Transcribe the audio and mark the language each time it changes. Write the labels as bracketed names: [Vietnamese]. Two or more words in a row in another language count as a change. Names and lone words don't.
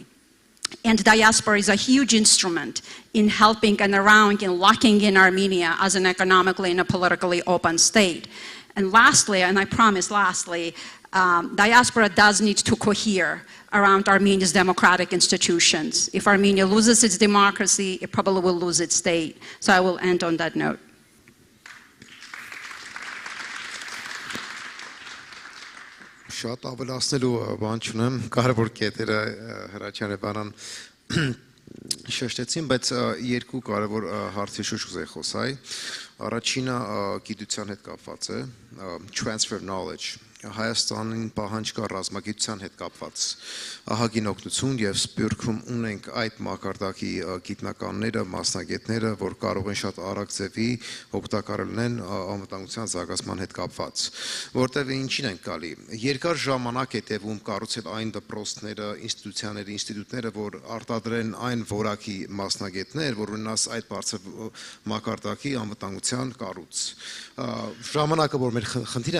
[English] And diaspora is a huge instrument in helping and around in locking in Armenia as an economically and a politically open state. And lastly, and I promise lastly, diaspora does need to cohere around Armenia's democratic institutions. If Armenia loses its democracy, it probably will lose its state. So I will end on that note. [Armenian] Շատ ավելացնելու բան չունեմ, կարևոր կետերը Հրաչյանը բանան շեշտեցին, բայց երկու կարևոր հարցի շուրջ կուզեի խոսալ։ Առաջինը գիտության հետ կապված է, [English] transfer knowledge, [Armenian] Հայաստանին պահանջ կա ռազմագիտության հետ կապված ահագին օգնություն եւ Սփյուռքում ունենք այդ մակարդակի գիտնականները, մասնագետները, որ կարող են շատ արագ ձևի օգտակար լինեն անվտանգության զարգացման հետ կապված, որտեղ ինչին են գալի։ Երկար ժամանակ է տևում կառուցել այն դպրոցները, ինստիտուտները, որ արտադրեն այն որակի մասնագետներ, որ ունենաս այդ բարձր մակարդակի անվտանգության կառույց։ Ժամանակը, որ մեր խնդիրը